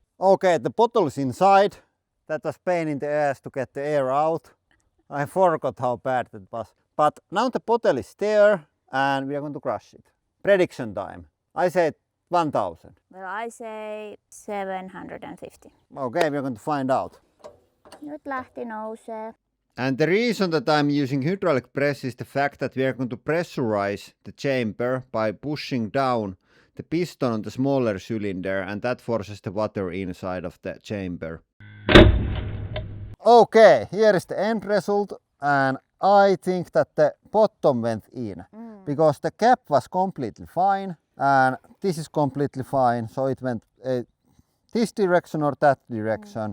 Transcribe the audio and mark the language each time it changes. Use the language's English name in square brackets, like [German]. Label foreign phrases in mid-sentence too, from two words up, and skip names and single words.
[English] Okay, the bottle is inside. That was pain in the ass to get the air out. I forgot how bad that was. But now the bottle is there and we are going to crush it. Prediction time. I said 1000. Well, I say 750. Okay, we're going to find out. [Finnish] Nyt lähti nousee. [English] And the reason that I'm using hydraulic press is the fact that we are going to pressurize the chamber by pushing down the piston on the smaller cylinder, and that forces the water inside of the chamber. Okay, here is the end result, and I think that the bottom went in because the cap was completely fine and this is completely fine, so it went this direction or that direction.